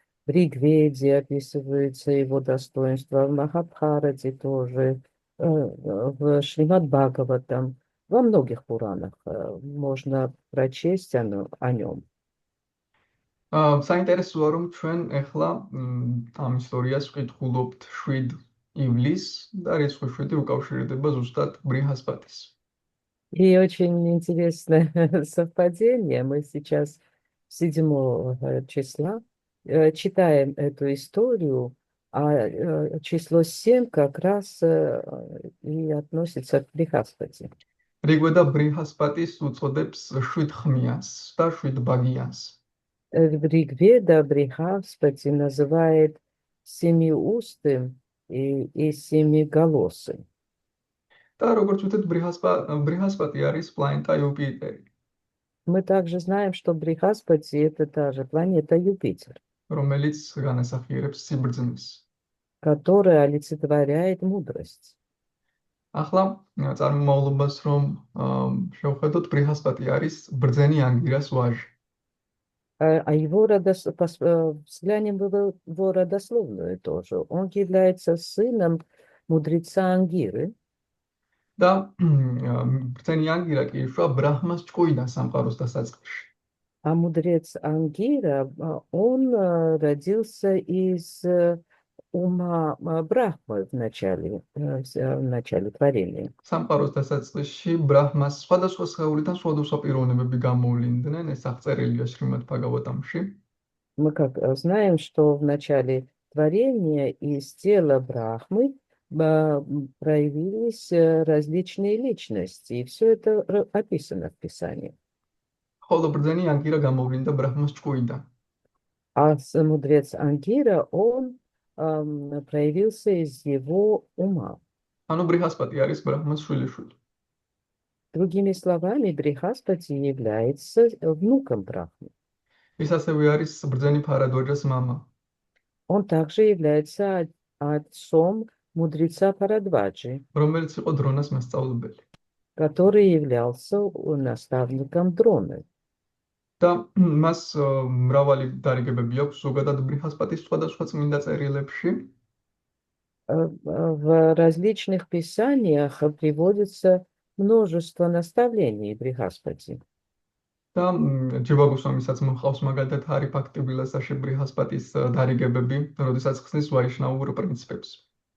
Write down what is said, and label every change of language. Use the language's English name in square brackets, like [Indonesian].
[Russian] В Ригведе описывается его достоинство, в Махабхарате тоже, в Шримад Бхагаватам, во многих Пуранах можно прочесть о нем. [Georgian] საინტერესოა, რომ ჩვენ ახლა ამ ისტორიას ვკითხულობთ 7 ივლისს და რიცხვი 7 უკავშირდება ზუსტად ბრიჰასპატის. [Russian] И очень интересное совпадение. Мы сейчас 7 числа читаем эту историю, а число 7 как раз и относится к Брихаспати. [Georgian] რიგვედა ბრიჰასპატის უწოდებს 7 ხმიანს და 7 ბაგიანს. [Russian] Ригведа Брихаспати называет семиустым и семиголосым. [Georgian] და როგორც ვთქვით, ბრიჰასპატი არის პლანეტა იუპიტერი, [Russian] Мы также знаем, что Брихаспати это та же планета Юпитер, [Georgian] რომელიც განასახიერებს სიბრძნეს. [Russian] которая олицетворяет мудрость. [Georgian] ახლა წარმომავლობას რომ შევხედოთ, ბრიჰასპატი არის ბრძენი ანგირას ვაჟი. [Russian] А его взглянем в его родословную тоже. Он является сыном мудреца Ангиры. [Georgian] და ბრძენი ანგირა კი იშვა ბრაჰმას ჭკუიდან სამყაროს დასაწყისში. [Russian] А мудрец Ангира, он родился из ума Брахмы в начале творения. [Georgian] სამყაროს დასაწყისში ბრაჰმას სხვადასხვა სხეულიდან სხვადასხვა პიროვნებები გამოვლინდნენ, ეს აღწერილია შრიმად ბაგავატამში. [Russian] Мы как знаем, что в начале творения из тела Брахмы проявились различные личности, и все это описано в Писании. [Georgian] ხოლო ბრძენი ანგირა გამოვლინდა ბრაჰმას ჭკუიდან. [Russian] А мудрец Ангира, он проявился из его ума. [Georgian] ანუ ბრიჰასპატი არის ბრაჰმას შვილიშვილი. [Russian] Другими словами, Брихаспати является внуком Брахмы. [Georgian] ის ასევე არის ბრძენი ფარადვაჯას мама. [Russian] Он также является отцом мудреца Парадваджи, [Georgian] რომელიც იყო დრონას მასწავლებელი. [Russian] который являлся наставником Дроны. [Georgian] და მას მრავალი დარიგებები აქვს ზოგადად ბრიჰასპატის სხვადასხვა წმინდა წერილებში. [Russian] В различных писаниях приводится множество наставлений Брихаспати. [Georgian] და ჯივაგოსვამისაც მოხავს მაგალითად ჰარი ფაქტი ვილასაში ბრიჰასპატის დარიგებები, როდესაც ხსნის ვაიშნაურ პრინციპებს.